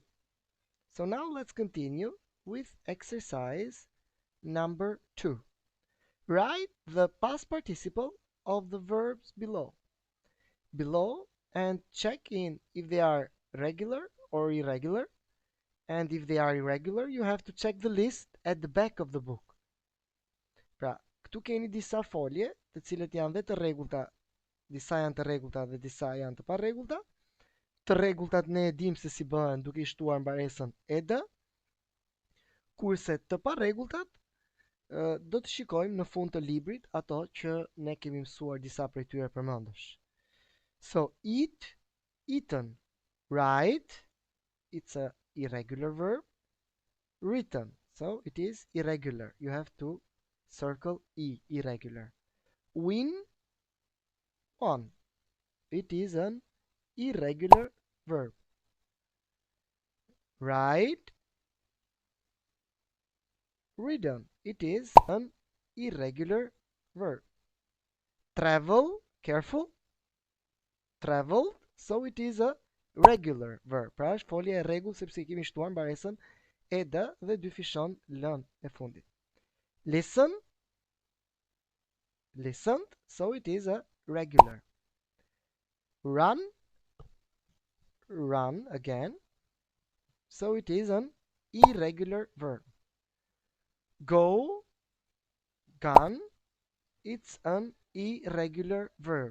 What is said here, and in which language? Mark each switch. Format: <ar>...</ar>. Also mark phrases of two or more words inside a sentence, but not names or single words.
<en>So now let's continue with exercise number 2. Write the past participle of the verbs below. And check in if they are regular or irregular. And if they are irregular, you have to check the list at the back of the book.</en> <sq>Pra, këtu keni disa folje, të cilët janë dhe të rregullta, disa janë të rregullta dhe disa janë të parregullta. Të rregulltat ne e dimë se si bëhen duke i shtuar mbaresën ed, kurse të parregulltat do të shikojmë në fund të librit ato që ne kemi mësuar disa prej tyre përmendesh.</sq> <en>So eat, eaten, write, it's a irregular verb. Written, so it is irregular. You have to circle E, irregular. Win, won. It is an irregular verb. Ride, ridden. It is an irregular verb. Travel, careful. Traveled, so it is a regular verb.</en> <sq>Pra është folje e rregull sepse kemi shtuar mbaresën ed dhe dy fishon lën e fundit.</sq> <en>Listen, listened, so it is a regular. Run, run again, so it is an irregular verb. Go, gone, it's an irregular verb.</en>